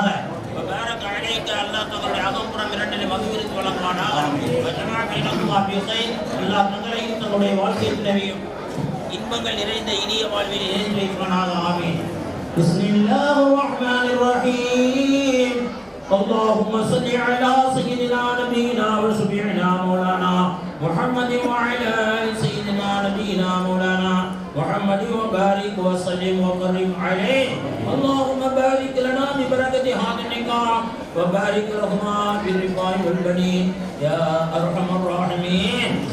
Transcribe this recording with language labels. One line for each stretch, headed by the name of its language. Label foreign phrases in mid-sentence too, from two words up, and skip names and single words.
Arabic: وبارك عليك,
Tamil: அல்லாஹ் தங்களுடைய அகம்புறம் இரண்டிலே மகிழ்ச்சி வழங்குவானாக.
Arabic: وجمع بينكما في خير,
Tamil: அல்லாஹ் தங்களையும் தங்களுடைய வாழ்க்கையிலேயும் இன்பங்கள் நிறைந்த இனிய வாழ்வில் இணைத்து வைப்பானாக.
Arabic: آمين. بسم الله الرحمن الرحيم. اللهم صل على سيدنا نبينا وشفيعنا مولانا محمد وعلى آل سيدنا نبينا مولانا محمد وبارك وسلم وكرم عليه. اللهم بارك لنا ببركة هذا النكاح وبارك لهما بالرفاق والبنين يا أرحم الراحمين.